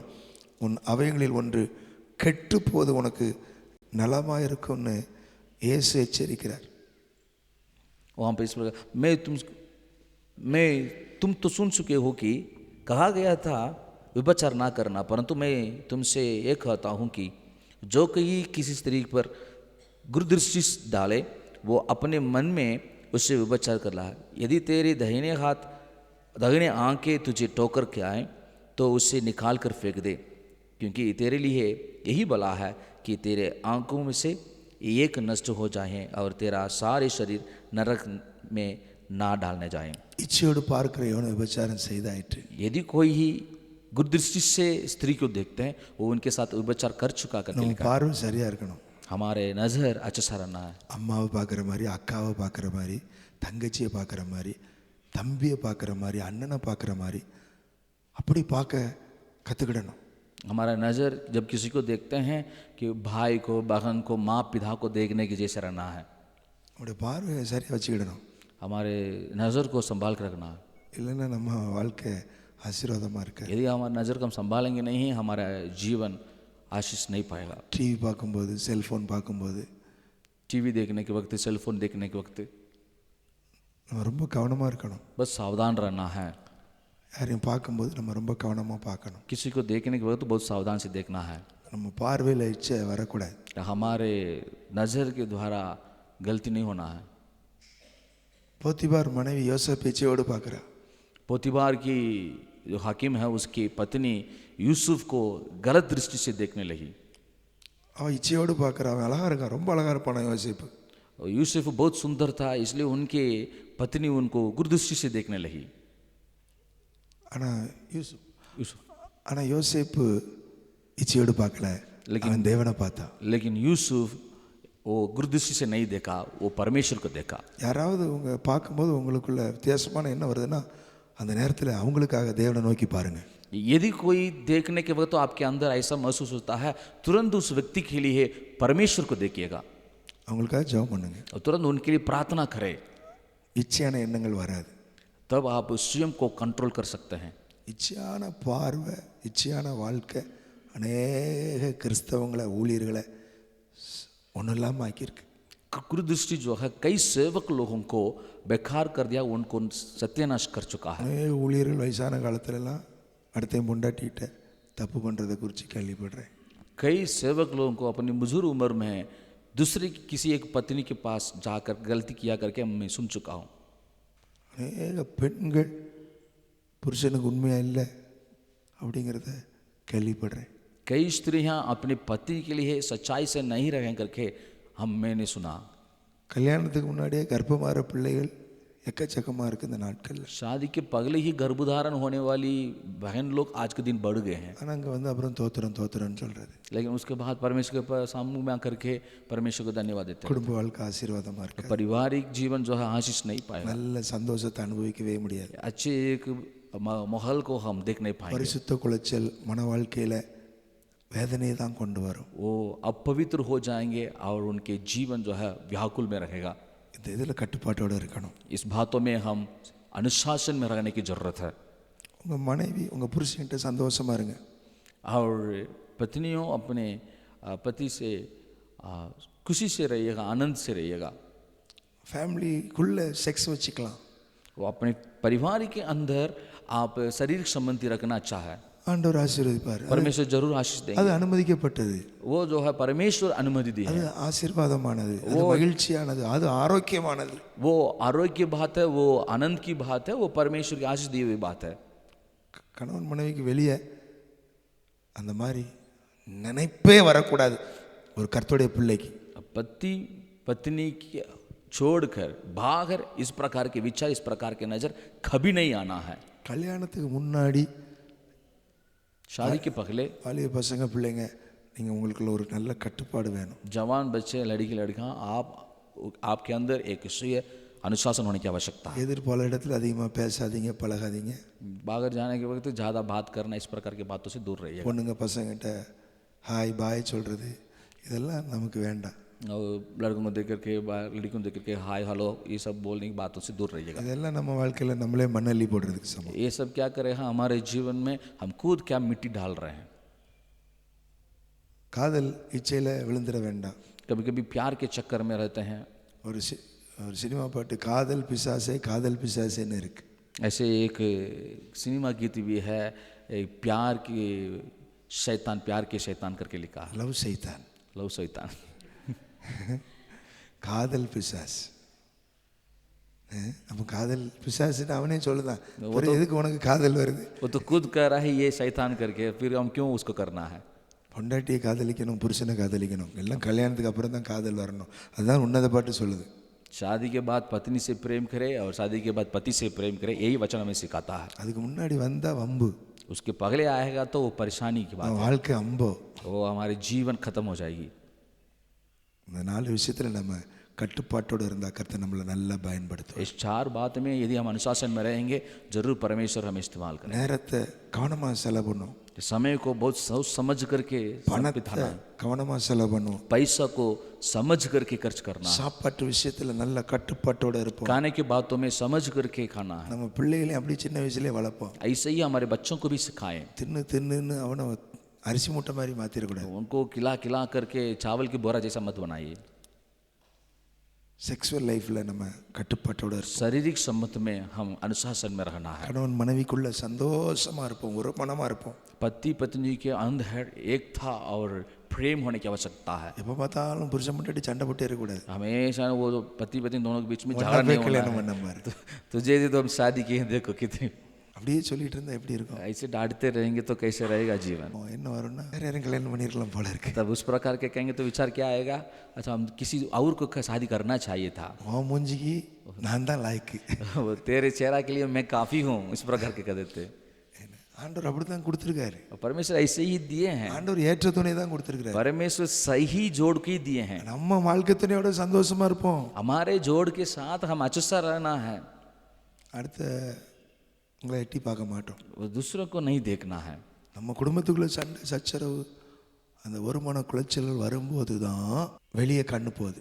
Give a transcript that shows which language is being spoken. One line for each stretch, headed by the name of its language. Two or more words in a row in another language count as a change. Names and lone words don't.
Tamil: உன் அவயங்களில் ஒன்று கெட்டு போது உனக்கு நலமாயிருக்கும்னு இயேசு எச்சரிக்கிறார்.
Hindi: वहाँ पे इस प्रकार मैं तुम तो सुन चुके हो कि कहा गया था विभचार ना करना, परंतु मैं तुमसे ये कहता हूँ कि जो कोई किसी स्त्री पर गुरुदृष्टि डाले वो अपने मन में उससे विचार कर रहा है, यदि तेरे दाहिने आंखें तुझे टोकर के आए तो उसे निकाल कर फेंक दे, क्योंकि तेरे लिए यही भला है कि तेरे आंखों में से एक नष्ट हो जाए और तेरा सारे शरीर नरक में ना डालने जाए।
Tamil: இச்சையோடு பார்க்கிற எவனும் விபச்சாரம் செய்தாயிற்று.
Hindi: यदि कोई ही गुरुदृष्टि से स्त्री को देखते हैं वो उनके साथ विचार कर चुका करके
Tamil: நம்ம
Hindi: लिखा है।
Tamil: பார்வை சரியா இருக்கணும்.
Hindi: हमारे नजर अच्छा सा रहना है,
Tamil: அம்மாவை பார்க்குற மாதிரி, அக்காவை பார்க்குற மாதிரி, தங்கச்சியை பார்க்குற மாதிரி, தம்பியை பார்க்குற மாதிரி, அண்ணனை பார்க்குற மாதிரி அப்படி பார்க்க கற்றுக்கிடணும்.
Hindi: हमारा नज़र जब किसी को देखते हैं कि भाई को, बहन को, माँ पिता को देखने की जैसे रहना है।
Tamil: நம்முடைய பார்வையை சரியாக வச்சுக்கிடணும்.
Hindi: हमारे नज़र को संभाल कर रखना है,
Tamil: இல்லைன்னா நம்ம வாழ்க்கை ஆசீர்வாதமாக இருக்க.
Hindi: यदि हमारे नज़र को हम संभालेंगे नहीं हमारा जीवन आशीष नहीं पाएगा।
Tamil: டிவி பார்க்கும்போது, செல்ஃபோன் பார்க்கும்போது
Hindi: टीवी देखने के वक्त, सेलफोन देखने के वक्त
Tamil: நம்ம ரொம்ப கவனமாக இருக்கணும்.
Hindi: बस सावधान रहना है।
Tamil: யாரையும் பார்க்கும்போது நம்ம ரொம்ப கவனமாக பார்க்கணும்.
Hindi: किसी को देखने के वक्त बहुत सावधान से देखना है,
Tamil: நம்ம பார்வையில் இச்சை வரக்கூடாது.
Hindi: हमारे नज़र के द्वारा गलती नहीं होना है।
Tamil: போத்திபார் மனைவி யோசேப்பு இச்சையோடு பார்க்குறா.
Hindi: पोतीबार की जो हाकिम है उसकी पत्नी यूसुफ को गलत दृष्टि से देखने लगी।
Tamil: அவன் இச்சையோடு பார்க்குறான். அவன் அழகாக இருக்கான், ரொம்ப அழகாக இருப்பான் யோசேப்பு.
Hindi: और यूसुफ बहुत सुंदर था इसलिए उनके पत्नी उनको गुरुदृष्टि से देखने लगी।
Tamil: ஆனால் यूसुफ ஆனால் யோசேப்பு இச்சையோடு பார்க்கல, அவன் தேவனை பார்த்தான்.
Hindi: लेकिन यूसुफ वो गुरुदृष्टि से नहीं देखा, वो परमेश्वर को देखा।
Tamil: யாராவது உங்கள் பார்க்கும்போது உங்களுக்குள்ள வித்தியாசமான என்ன வருதுன்னா அந்த நேரத்தில் அவங்களுக்காக தேவனை நோக்கி பாருங்கள்.
Hindi: यदि कोई देखने के वक्त तो आपके अंदर ऐसा महसूस होता है, तुरंत उस व्यक्ति के लिए परमेश्वर को देखिएगा
Tamil: அவங்களுக்காக ஜெபம் பண்ணுங்க.
Hindi: और तुरंत उनके लिए प्रार्थना करें,
Tamil: இச்சையான எண்ணங்கள் வராது.
Hindi: तब आप स्वयं को कंट्रोल कर सकते हैं।
Tamil: இச்சையான பார்வை, இச்சையான வாழ்க்கை அநேக கிறிஸ்தவங்களை, ஊழியர்களை ஒன்றும் இல்லாமல் ஆக்கியிருக்கு.
Hindi: गुरुदृष्टि जो है कई सेवक लोगों को बेकार कर दिया, उनको सत्यानाश कर चुका है।
Tamil: அநேக ஊழியர்கள் வயசான காலத்துலலாம் அடுத்தையும் பொண்டாட்டிகிட்ட தப்பு பண்ணுறதை குறித்து கேள்விப்படுறேன்.
Hindi: कई सेवक लोगों को अपनी बुजुर्ग उम्र में दूसरे की किसी एक पत्नी के पास जाकर गलती किया करके मैं सुन चुका हूँ।
Tamil: அநேக பெண்கள் புருஷனுக்கு உண்மையாக இல்லை அப்படிங்கிறத கேள்விப்படுறேன்.
Hindi: कई स्त्रियां अपने पति के लिए सच्चाई से नहीं रहें करके मैंने सुना।
Tamil: கல்யாணத்துக்கு முன்னாடியே கர்ப்பமாகிற பிள்ளைகள் எக்கச்சக்கமாக இருக்குது இந்த நாட்களில்.
Hindi: शादी के पहले ही गर्भधारण होने वाली बहन लोग आज के दिन बढ़ गए हैं,
Tamil: ஆனால் அங்கே வந்து அப்புறம் தோத்துறன்னு சொல்கிறது.
Hindi: लेकिन उसके बाद परमेश्वर के सामने में आकर के परमेश्वर को धन्यवाद देते हैं।
Tamil: குடும்ப வாழ்க்கை ஆசீர்வாதமாக இருக்கு.
Hindi: पारिवारिक जीवन जो है आशीष नहीं पाएगा,
Tamil: நல்ல சந்தோஷத்தை அனுபவிக்கவே முடியாது.
Hindi: अच्छे एक माहौल को हम देख नहीं पाएंगे।
Tamil: பரிசுத்த குலைச்சல் மன வாழ்க்கையில் வேதனையை தான் கொண்டு வரும்.
Hindi: वो अपवित्र हो जाएंगे और उनके जीवन जो है व्याकुल में रहेगा।
Tamil: இந்த இதில் கட்டுப்பாட்டோடு இருக்கணும்.
Hindi: इस बातों में हम अनुशासन में रहने की जरूरत है।
Tamil: உங்கள் மனைவி, உங்கள் புருஷன்கிட்ட சந்தோஷமாக இருங்க.
Hindi: और पत्नियों अपने पति से खुशी से रहिएगा, आनंद से रहिएगा।
English: familyக்குள்ளே sex
Tamil: வச்சுக்கலாம்.
Hindi: वो अपने परिवार के अंदर आप शारीरिक संबंधी रखना अच्छा है,
Tamil: ஆண்டவர் ஆசீர்வதிப்பார்.
Hindi: परमेश्वर जरूर आशीष देंगे।
Tamil: அது அனுமதிக்கப்பட்டது,
Hindi: वो जो है परमेश्वर अनुमति दी
Tamil: அது
Hindi: है,
Tamil: ஆசீர்வாதமானது, அது மகிழ்ச்சியானது, அது ஆரோக்கியமானது.
Hindi: वो आरोग्य बात है, वो आनंद की बात है, वो परमेश्वर की आशीष दी हुई बात है।
Tamil: கணவன் மனைவிக்கு வெளியே அந்த மாதிரி நினைப்பே வரக்கூடாது ஒரு கர்த்தருடைய பிள்ளைக்கு.
Hindi: पति पत्नी की छोड़कर बाहर इस प्रकार के विचार, इस प्रकार के नजर कभी नहीं आना है।
Tamil: கல்யாணத்துக்கு முன்னாடி
Hindi: शादी के पहले
Tamil: வாலிப பசங்க பிள்ளைங்க, நீங்கள் உங்களுக்குள்ள ஒரு நல்ல கட்டுப்பாடு வேணும்.
Hindi: जवान बच्चे, लड़की लड़कियां, आपके अंदर एक सुय अनुशासन होने की आवश्यकता है।
Tamil: எதிர்பால இடத்துல அதிகமாக பேசாதீங்க, பழகாதீங்க.
Hindi: बाहर जाने के वक्त ज़्यादा बात करना, इस प्रकार की बातों से दूर रहिए।
Tamil: பொண்ணுங்க பசங்கிட்ட
English: hi bye
Tamil: சொல்கிறது இதெல்லாம் நமக்கு வேண்டாம்.
Hindi: और लड़कों को देख करके, लड़कियों को देख करके
English: hi hello
Hindi: ये सब बोलने की बातों से दूर रहिएगा।
Tamil: இதெல்லாம் நம்ம வாழ்க்கையில் நம்மளே மண்ணள்ளி போடுறதுக்கு சமம்.
Hindi: ये सब क्या करे हैं हमारे जीवन में, हम खुद क्या मिट्टी डाल रहे हैं।
Tamil: காதல் இச்சையில் விழுந்துட வேண்டாம்.
Hindi: कभी कभी प्यार के चक्कर में रहते हैं।
Tamil: ஒரு சினிமா பாட்டு காதல் பிசாசேன்னு இருக்கு.
Hindi: ऐसे एक सिनेमा गीत भी है, प्यार के शैतान करके लिखा है,
Tamil: லவ் சைத்தான்.
Hindi: लव शैतान।
Tamil: காதல் பிசாசு. அப்போ காதல் பிசாசுன்னு அவனே சொல்லுதான், அப்புறம் எதுக்கு உனக்கு காதல் வருது?
Hindi: वो तो खुद कह रहा है ये शैतान करके, फिर हम क्यों उसको करना है?
Tamil: பொண்டாட்டியை காதலிக்கணும், புருஷனை காதலிக்கணும், எல்லாம் கல்யாணத்துக்கு அப்புறம் தான் காதல் வரணும். அதுதான் உன்னத பாட்டு சொல்லுது.
Hindi: शादी के बाद पत्नी से प्रेम करे और शादी के बाद पति से प्रेम करे, यही वचन हमें सिखाता है.
Tamil: அதுக்கு முன்னாடி வந்தா வம்பு,
Hindi: उसके पगले आएगा तो वो परेशानी की बात
Tamil: அவன் வாழ்க்கை அம்போ.
Hindi: है, वो हमारे जीवन खत्म हो जाएगी.
Tamil: இந்த 4 விஷயத்தில் நம்ம கட்டுப்பாட்டோடு இருந்தால் கர்த்தர் நம்மளை நல்லா பயன்படுத்தும்.
Hindi: इस 4 बात में यदि हम अनुशासन में रहेंगे, जरूर परमेश्वर हमें इस्तेमाल करें.
Tamil: நேரத்தை கவனமாக செலவு பண்ணும்,
Hindi: समय को बहुत सोच समझ करके
Tamil: பணத்தை கவனமாக செலவு பண்ணும்,
Hindi: पैसा को समझ करके खर्च करना,
Tamil: சாப்பாட்டு விஷயத்தில் நல்ல கட்டுப்பாட்டோடு இருப்போம்.
Hindi: खाने की बातों में समझ करके खाना है.
Tamil: நம்ம பிள்ளைகளையும் அப்படி சின்ன வயசுலேயே வளர்ப்போம்.
Hindi: ऐसे ही हमारे बच्चों को भी सिखाएं.
Tamil: தின்னுன்னு அவனை அரிசி மூட்டை மாதிரி மாற்றிடக்கூடாது.
Hindi: उनको खिला करके चावल की बोरा जैसा मत बनाइए.
English: sexual lifeல்
Tamil: நம்ம கட்டுப்பாட்டோடு இருப்போம்.
Hindi: शारीरिक संबंध में हम अनुशासन में रहना है.
Tamil: கணவன் மனைவிக்குள்ள சந்தோஷமாக இருப்போம், ஒரு மனமாக இருப்போம்.
Hindi: पति पत्नी के अंदर एक था और प्रेम होने की आवश्यकता है.
Tamil: எப்போ பார்த்தாலும் புருஷன் முன்னாடி சண்டை போட்டே இருக்கக்கூடாது.
Hindi: हमेशा वो पति पत्नी दोनों के बीच में झगड़ा नहीं होना
Tamil: கல்யாணம்
Hindi: है.
Tamil: பண்ண மாதிரி
Hindi: तुझे तो हम शादी किए, देखो कितनी
Tamil: அப்படியே சொல்லிட்டு இருந்தா எப்படி இருக்கும்?
Hindi: ऐसे डांटते रहेंगे तो कैसे रहेगा जीवन.
Tamil: என்ன வரும்னா வேற யாரும் கல்யாணம் பண்ணிருக்கலாம் போல இருக்கு.
Hindi: तब उस प्रकार के कहेंगे तो विचार क्या आएगा, अच्छा हम किसी और को शादी करना चाहिए था.
Tamil: உன் மூஞ்சிக்கு நான் தான் லாய்க்கு.
Hindi: वो तेरे चेहरा के लिए मैं काफ़ी हूँ, इस प्रकार के कह देते.
Tamil: ஆண்டவர் அப்படித்தான் கொடுத்துருக்காரு.
Hindi: परमेश्वर ऐसे ही दिए हैं.
Tamil: ஆண்டவர் ஏற்ற துணை தான் கொடுத்துருக்காரு.
Hindi: परमेश्वर सही जोड़ के ही दिए हैं.
Tamil: நம்ம வாழ்க்கை துணையோட சந்தோஷமா இருப்போம்.
Hindi: हमारे जोड़ के साथ हम अच्छा रहना है.
Tamil: அடுத்த உங்களை எட்டி பார்க்க மாட்டோம்.
Hindi: वो दूसरों को नहीं देखना है.
Tamil: நம்ம குடும்பத்துக்குள்ள சண்டை சச்சரவு அந்த ஒருமன குலைச்சல்கள் வரும்போது தான் வெளியே கண்ணு போகுது.